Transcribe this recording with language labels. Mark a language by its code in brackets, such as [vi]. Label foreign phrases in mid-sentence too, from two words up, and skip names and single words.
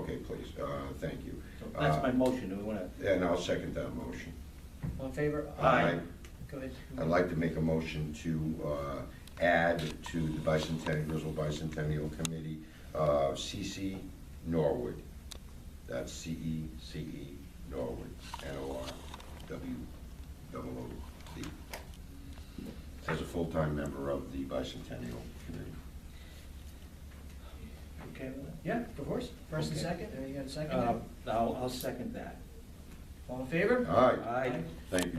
[en] Okay, please, thank you. So that's my motion, do we wanna? And I'll second that motion. All in favor? Aye. Go ahead. I'd like to make a motion to add to the Griswold Bicentennial Committee, C.C. Norwood. That's C.E.C.E. Norwood, N-O-R-W-O-O-D. As a full-time member of the Bicentennial Committee. Okay, yeah, of course. First and Okay. second, you got a second? I'll second that. All in favor? Aye. Thank you,